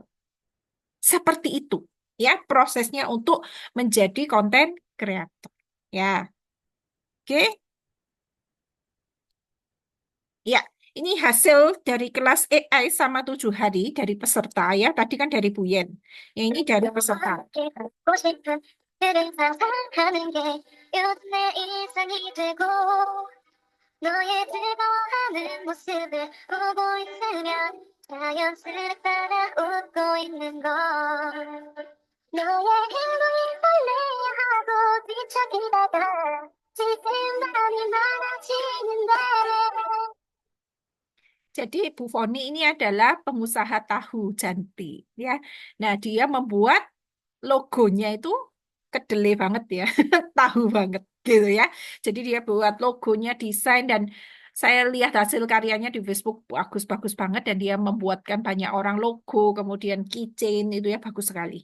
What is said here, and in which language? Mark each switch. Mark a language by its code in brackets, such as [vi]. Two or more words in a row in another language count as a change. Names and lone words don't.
[id] Seperti itu ya prosesnya untuk menjadi konten kreator. Ya, oke. Ya, ini hasil dari kelas AI sama 7 hari dari peserta ya. Tadi kan dari Buyen. Yang ini dari peserta. [ko] 너의 뜨거워하는 모습을 보고 있으면 자연스럽게 웃고 있는 걸 너의 행동이 설레하고 뒤척이다가 질투감이 많아지는데 [id] Jadi Bu Foni ini adalah pengusaha tahu Janti ya. Nah, dia membuat logonya itu kedele banget ya, tahu banget gitu ya. Jadi dia buat logonya, desain, dan saya lihat hasil karyanya di Facebook bagus-bagus banget, dan dia membuatkan banyak orang logo, kemudian keychain itu ya bagus sekali.